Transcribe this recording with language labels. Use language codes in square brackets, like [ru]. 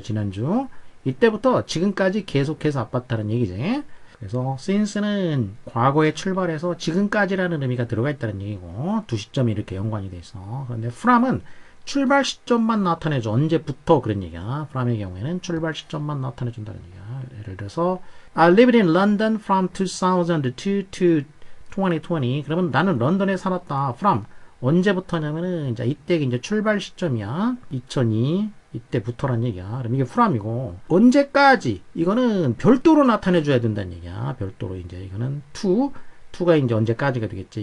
[ko] 지난주 이때부터 지금까지 계속해서 아팠다는 얘기지. 그래서 since는 과거에 출발해서 지금까지라는 의미가 들어가 있다는 얘기고 두 시점이 이렇게 연관이 돼 있어. 그런데 from은 출발 시점만 나타내줘. 언제부터 그런 얘기야. from의 경우에는 출발 시점만 나타내준다는 얘기야. 예를 들어서 [en] I lived in London from 2002 to 2020. [ko] 그러면 나는 런던에 살았다. from 언제부터냐면은 이제 이때 이제 출발 시점이야. 2002 이때부터란 얘기야. 그럼 이게 from이고 언제까지 이거는 별도로 나타내 줘야 된다는 얘기야. 별도로 이제 이거는 to가 이제 언제까지가 되겠지.